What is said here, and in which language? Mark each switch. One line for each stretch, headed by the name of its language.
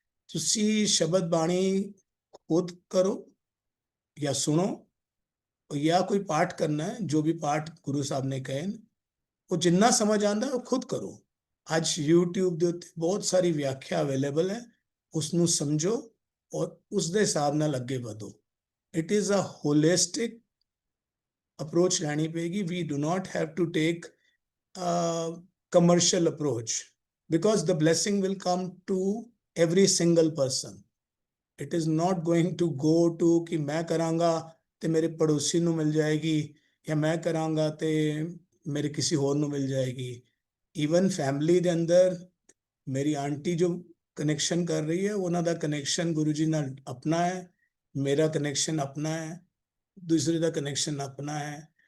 Punjabi: ਤੁਸੀਂ ਸ਼ਬਦ ਬਾਣੀ ਖੁਦ ਕਰੋ ਜਾਂ ਸੁਣੋ ਜਾਂ ਕੋਈ ਪਾਠ ਕਰਨਾ ਹੈ, ਜੋ ਵੀ ਪਾਠ ਗੁਰੂ ਸਾਹਿਬ ਨੇ ਕਹੇ ਉਹ ਜਿੰਨਾ ਸਮਝ ਆਉਂਦਾ ਉਹ ਖੁਦ ਕਰੋ। ਅੱਜ YouTube ਦੇ ਉੱਤੇ ਬਹੁਤ ਸਾਰੀ ਵਿਆਖਿਆ ਅਵੇਲੇਬਲ ਹੈ, ਉਸਨੂੰ ਸਮਝੋ ਔਰ ਉਸ ਦੇ ਹਿਸਾਬ ਨਾਲ ਅੱਗੇ ਵਧੋ।
English: it is a holistic approach
Punjabi: ਲੈਣੀ ਪਏਗੀ।
English: We do not have to take commercial approach because the blessing will come to every single person. It is not going to go to
Punjabi: कि मैं करांगा ते मेरे पड़ोसी ਨੂੰ ਮਿਲ ਜਾਏਗੀ ਜਾਂ ਮੈਂ ਕਰਾਂਗਾ ਤੇ ਮੇਰੇ ਕਿਸੇ ਹੋਰ ਨੂੰ ਮਿਲ ਜਾਏਗੀ। ਈਵਨ ਫੈਮਿਲੀ ਦੇ ਅੰਦਰ ਮੇਰੀ ਆਂਟੀ ਜੋ ਕਨੈਕਸ਼ਨ ਕਰ ਰਹੀ ਹੈ, ਉਹਨਾਂ ਦਾ ਕਨੈਕਸ਼ਨ ਗੁਰੂ ਜੀ ਨਾਲ ਆਪਣਾ ਹੈ, ਮੇਰਾ ਕਨੈਕਸ਼ਨ ਆਪਣਾ ਹੈ, ਦੂਸਰੇ ਦਾ ਕਨੈਕਸ਼ਨ ਆਪਣਾ ਹੈ।